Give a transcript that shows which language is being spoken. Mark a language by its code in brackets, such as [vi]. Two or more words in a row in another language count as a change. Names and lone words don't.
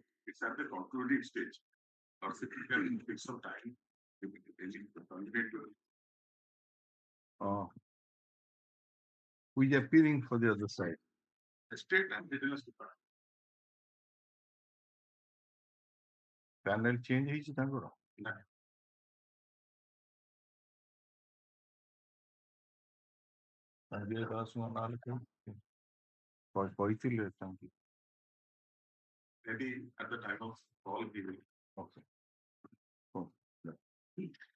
[en] It's at the concluding stage. Or if you can take some time, you can terminate. Who is appearing for the other side? The state and business department. Panel change [or] ହେଇଛି ତାଙ୍କର? ନା। କହିଥିଲେ ତାଙ୍କୁ। [en] Maybe at the time of call he will. Okay. Oh, yeah.